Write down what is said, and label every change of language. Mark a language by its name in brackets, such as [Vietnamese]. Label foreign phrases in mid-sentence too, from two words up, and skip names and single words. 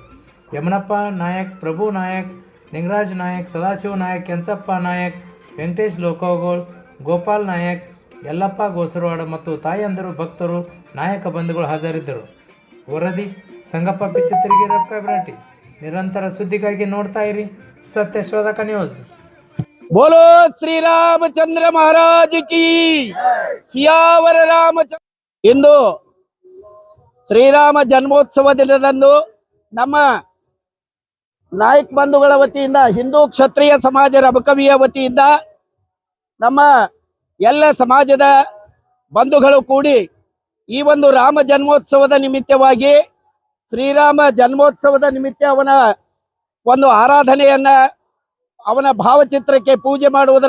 [Kannada] ಯಮನಪ್ಪ ನಾಯಕ್, ಪ್ರಭು ನಾಯಕ್, ನಿಂಗರಾಜ್ ನಾಯಕ್, ಸದಾಶಿವ ನಾಯಕ್, ಕೆಂಚಪ್ಪ ನಾಯಕ್, ವೆಂಕಟೇಶ್ ಲೋಕೋಗೋಳ್, ಗೋಪಾಲ್ ನಾಯಕ್, ಯಲ್ಲಪ್ಪ ಗೋಸರವಾಡ ಮತ್ತು ತಾಯಂದಿರು, ಭಕ್ತರು, ನಾಯಕ ಬಂಧುಗಳು ಹಾಜರಿದ್ದರು. ವರದಿ ಸಂಗಪ್ಪ ಪಿಚ್ಚತ್ತರಿಗೆ, ರಬಕವಿಬೆಟ್ಟ. ನಿರಂತರ ಸುದ್ದಿಗಾಗಿ ನೋಡ್ತಾ ಇರಿ ಸತ್ಯಶೋಧಕ ನ್ಯೂಸ್. [Hindi] बोलो श्री रामचंद्र महाराज की सियावर रामचंद्र. [Kannada] इंದು ಶ್ರೀರಾಮ ಜನ್ಮೋತ್ಸವ ದಿನದಂದು ನಮ್ಮ ನಾಯಕ್ ಬಂಧುಗಳ ವತಿಯಿಂದ, ಹಿಂದೂ ಕ್ಷತ್ರಿಯ ಸಮಾಜ ರಬಕವಿಯ ವತಿಯಿಂದ ನಮ್ಮ ಎಲ್ಲ ಸಮಾಜದ ಬಂಧುಗಳು ಕೂಡಿ ಈ ಒಂದು ರಾಮ ಜನ್ಮೋತ್ಸವದ ನಿಮಿತ್ತವಾಗಿ, ಶ್ರೀರಾಮ ಜನ್ಮೋತ್ಸವದ ನಿಮಿತ್ತ ಅವನ ಒಂದು ಆರಾಧನೆಯನ್ನ, ಅವನ ಭಾವಚಿತ್ರಕ್ಕೆ ಪೂಜೆ ಮಾಡುವುದರ